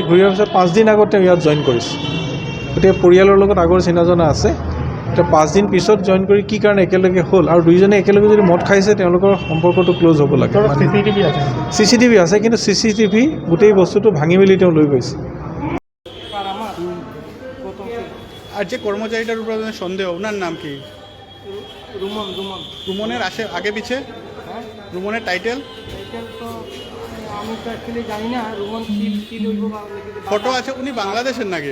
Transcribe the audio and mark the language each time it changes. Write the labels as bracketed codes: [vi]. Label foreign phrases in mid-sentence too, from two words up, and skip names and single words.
[as] ঘূৰি অহাৰ পিছত 5 দিন আগত তেওঁ ইয়াত জইন কৰিছে। গতিকে পৰিয়ালৰ লগত আগৰ চিনাজনা আছে। এতিয়া 5 দিন পিছত জইন কৰি কি কাৰণে একেলগে হ'ল, আৰু দুইজনে একেলগে যদি মদ খাইছে, তেওঁলোকৰ সম্পৰ্কটো ক্ল'জ হ'ব লাগে। CCTV আছে, কিন্তু CCTV গোটেই বস্তুটো ভাঙি মেলি তেওঁ লৈ গৈছে। [bn] আর যে কর্মচারীটার উপর সন্দেহ, ওনার নাম কি? রুমনের আগে পিছে রুমনের টাইটেল তো আমি তো অ্যাকচুয়ালি জানি না রুমন কি লইব। ফটো আছে, উনি বাংলাদেশের নাকি?